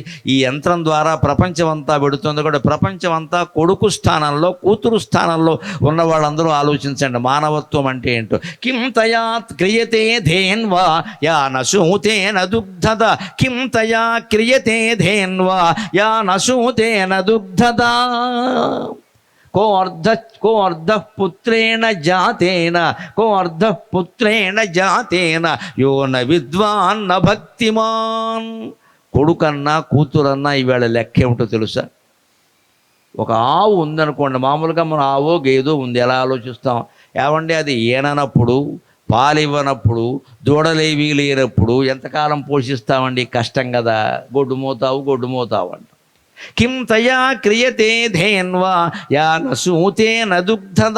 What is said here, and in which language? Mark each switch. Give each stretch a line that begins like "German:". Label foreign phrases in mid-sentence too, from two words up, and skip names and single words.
Telugu: ఈ యంత్రం ద్వారా ప్రపంచం అంతా పెడుతుంది కూడా, ప్రపంచం అంతా కొడుకు స్థానంలో కూతురు స్థానంలో ఉన్న వాళ్ళందరూ ఆలోచించండి. మానవత్వం అంటే ఏంటో.
Sanskrit: కిం తయా క్రియతే ధేన్వా యా నశూతేన దుగ్ధద, కిం తయా క్రియతే ధేన్వా యా నశూతేన దుగ్ధద. को अर्धः पुत्रेण जातेन यो न विद्वान् न भक्तिमान्.
Telugu: కొడుకన్నా కూతురన్నా ఈవేళ లెక్క ఏమిటో తెలుసా? ఒక ఆవు ఉందనుకోండి, మామూలుగా మన ఆవో గేదో ఉంది, ఎలా ఆలోచిస్తాం? ఏమండి, అది ఈననప్పుడు, పాలివ్వనప్పుడు, దూడలేవి లేనప్పుడు ఎంతకాలం పోషిస్తామండి? కష్టం కదా. గొడ్డుమోతావు అంట.
Sanskrit: కిం తయా క్రియతే ధేన్వా యా నశూతేన దుగ్ధద.